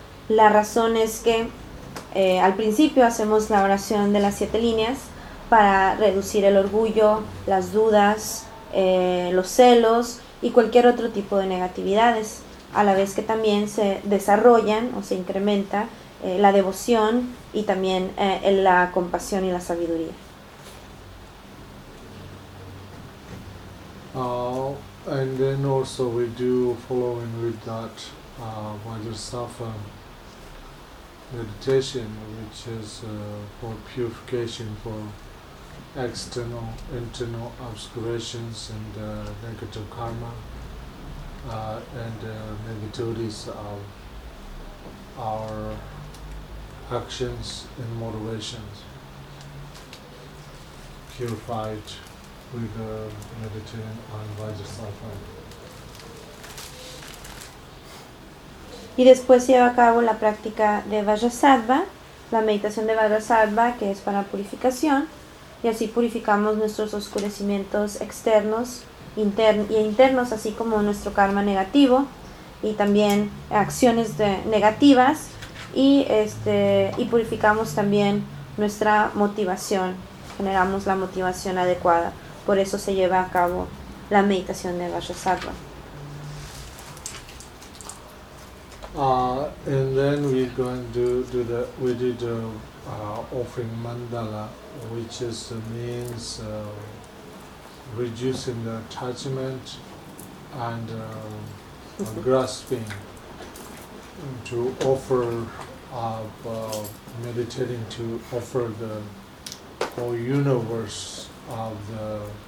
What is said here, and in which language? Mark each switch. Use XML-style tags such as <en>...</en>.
<es>La razón es que al principio hacemos la oración de las siete líneas para reducir el orgullo, las dudas, los celos y cualquier otro tipo de negatividades, a la vez que también se desarrollan o se incrementa la devoción y también la compasión y la sabiduría.</es> <en>And then also we do following with that Vajrasattva meditation, which is for purification for external, internal obscurations and negative karma and negativities of our actions and motivations, purified with the meditation on Vajrasattva.</en> <es>Y después lleva a cabo la práctica de Vajrasattva, la meditación de Vajrasattva, que es para purificación. Y así purificamos nuestros oscurecimientos externos e internos, así como nuestro karma negativo y también acciones negativas, y purificamos también nuestra motivación, generamos la motivación adecuada. Por eso se lleva a cabo la meditación de Vajrasattva.</es> <en>And then we're going to do the we did the offering mandala, which is means reducing the attachment and grasping, to offer of meditating to offer the whole universe of the</en>